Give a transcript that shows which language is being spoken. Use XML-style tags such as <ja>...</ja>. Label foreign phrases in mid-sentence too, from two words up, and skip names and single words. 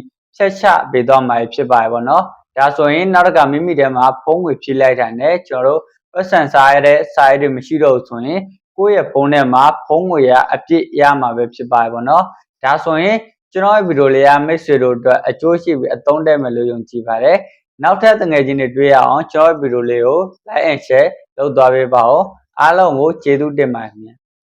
<my>ဖြတ်ချပေးသွားမှာဖြစ်ပါတယ်ပေါ့နော်ဒါဆိုရင်နောက်တစ်ခါမိမိထဲမှာဖုံးငွေဖြည့်လိုက်တာနဲ့ကျွန်တော်တို့ပတ်စံစားရတဲ့စာအိတ်တွေမရှိတော့ဘူးဆိုရင်ကိုယ့်ရဲ့ဖုန်းထဲမှာဖုံးငွေကအပြည့်ရမှာပဲဖြစ်ပါတယ်ပေါ့နော်ဒါဆိုရင်ကျွန်တော်ရဲ့ဗီဒီယိုလေးကမိတ်ဆွေတို့အတွက်အကျိုးရှိပြီးအသုံးတဲ့မယ်လို့ယုံကြည်ပါတယ်နောက်ထပ်ငွေချင်းတွေတွေ့ရအောင်ကျွန်တော်ရဲ့ဗီဒီယိုလေးကို</my> <en>like and share</en> <my>လုပ်သွားပေးပါဦးအားလုံးကိုကျေးဇူးတင်ပါတယ်ခင်ဗျာ</my>